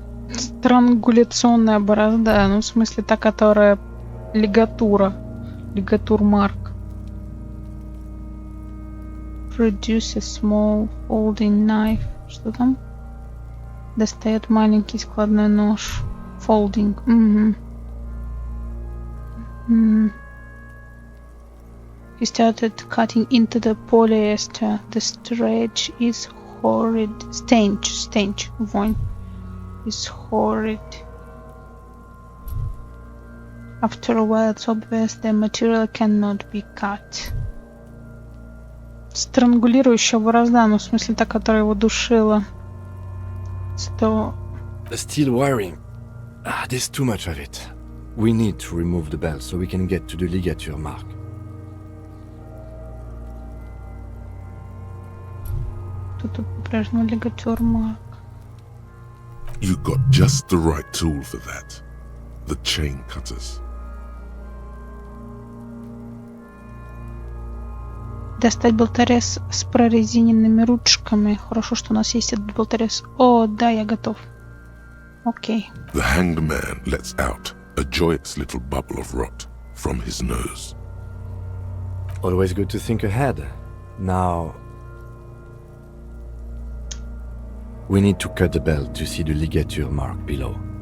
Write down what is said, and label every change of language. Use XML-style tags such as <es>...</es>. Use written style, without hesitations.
<ru>Странгуляционная борозда, ну в смысле та, которая лигатура, лигатур марк.</ru> <en>Produce a small folding knife.</en> <ru>Что там? Достает маленький складной нож.</ru> <en>Folding. He started cutting into the polyester. The stretch is horrid. Stench.</en> <ru>Вонь.</ru> <en>Is horrid. After a while, it's obvious the material cannot be cut.</en> <ru>Странгулирующая борозда, ну в смысле та, которая его душила.</ru> <en>The steel wiring There's too much of it. We need to remove the belt so we can get to the ligature mark.</en> <ru>Тут по-прежнему лигатюр марк.</ru> <en>You got just the right tool for that. The chain cutters.</en> <ru>Достать болторез с прорезиненными ручками. Хорошо, что у нас есть этот болторез. О, да, я готов. Окей.</ru> <en>The hanged man lets out a joyous little bubble of rot from his nose. Always good to think ahead. Now... we need to cut the belt to see the ligature mark below.</en>